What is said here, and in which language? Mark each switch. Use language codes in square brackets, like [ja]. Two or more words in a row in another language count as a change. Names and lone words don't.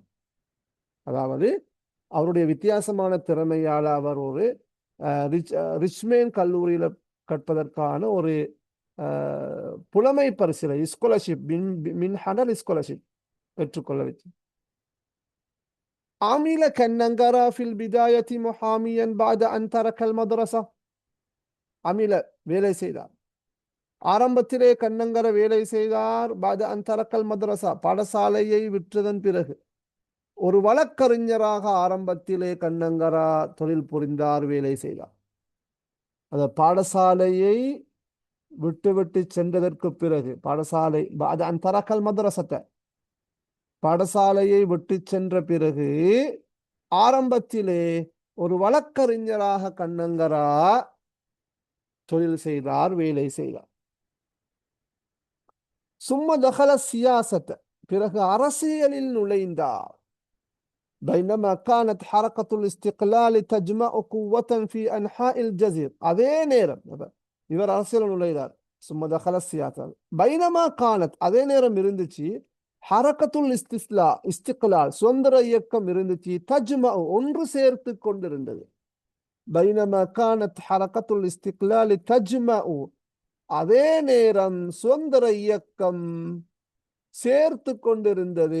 [ta] அதாவது அவருடைய வித்தியாசமான திறமையால் அவர் ஒரு ரிச்மண்ட் கல்லூரியில கற்பதற்கான ஒரு புலமை பரிசிலை, ஸ்காலர்ஷிப், மின்ஹடல் ஸ்காலர்ஷிப் பெற்றுக்கொள்ள வச்சு. [ar] عمل كننغرا في البداية محاميا بعد أن ترك المدرسة. [ta] عمل வேலை செய்தார். ஆரம்பத்திலே கண்ணங்கர வேலை செய்தார். [ar] بعد أن ترك المدرسة, [ta] பாடசாலையை விற்றதன் பிறகு ஒரு வழக்கறிஞராக ஆரம்பத்திலே கண்ணங்கரா தொழில் புரிந்தார், வேலை செய்தார். அந்த பாடசாலையை விட்டு சென்றதற்கு பிறகு, பாடசாலை [ar] بعد أن ترك المدرسة, [ta] பாடசாலையை விட்டு சென்ற பிறகு ஆரம்பத்திலே ஒரு வழக்கறிஞராக கண்ணங்கரா தொழில் செய்தார், வேலை செய்தார். [ar] ثم دخل السياسة, [ta] பிறகு அரசியலில் நுழைந்தார். [ar] بينما كانت حركة الاستقلال تجمع قوة في أنحاء الجزيرة. [ta] அதே நேரம் இவர் அரசியல் நுழைந்தார். [ar] ثم دخل السياسة بينما كانت, [ta] அதே நேரம் இருந்துச்சு. [ar] حركة الاستقلال, [ta] சுதந்திர இயக்கம் இருந்துச்சு. தஜ்மா, ஒன்று சேர்த்து கொண்டிருந்தது. [ar] بينما كانت حركة الاستقلال تجمع, [ta] அதே நேரம் சுதந்திர இயக்கம் சேர்த்து கொண்டிருந்தது.